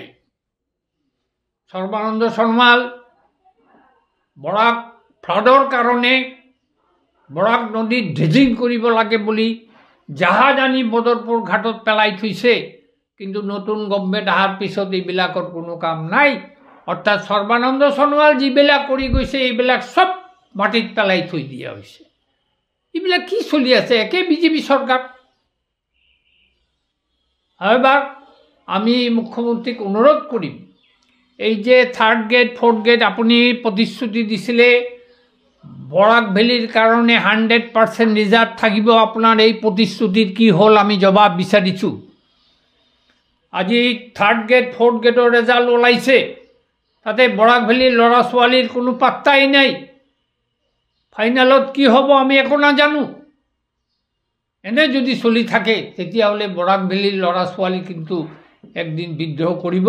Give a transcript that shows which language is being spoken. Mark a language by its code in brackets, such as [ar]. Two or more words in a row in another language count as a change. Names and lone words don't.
[as] সৰ্বানন্দ সোণোৱাল বৰাক ফ্লাডৰ কাৰণে বৰাক নদীত ড্ৰেজিং কৰিব লাগে বুলি জাহাজ আনি বদৰপুৰ ঘাটত পেলাই থৈছে, কিন্তু নতুন গভৰ্ণমেণ্ট অহাৰ পিছত এইবিলাকৰ কোনো কাম নাই। অৰ্থাৎ সৰ্বানন্দ সোণোৱাল যিবিলাক কৰি গৈছে এইবিলাক সব মাটিত পেলাই থৈ দিয়া হৈছে। এইবিলাক কি চলি আছে? একে বিজেপি চৰকাৰ। [bn] এবার আমি মুখ্যমন্ত্রীক অনুরোধ করি, এই যে 3rd গেট 4th গেট আপনি প্রতিশ্রুতি দিছিলে বরাক ভ্যালির কারণে 100% রিজার্ভ থাকিব, আপনার এই প্রতিশ্রুতির কি হল আমি জবাব বিচাৰিছোঁ। [as] আজি 3rd গেট 4th গেটৰ রেজাল্ট ওলাইছে, তাতে বরাক ভ্যালির ল'ৰা ছোৱালীৰ কোনো পাত্তাই নাই। ফাইনালত কি হ'ব আমি একো নাজানো। এনে যদি চলি থাকে তেতিয়াহ'লে বরাক ভ্যালির ল'ৰা ছোৱালী কিন্তু একদিন বিদ্ৰোহ কৰিব।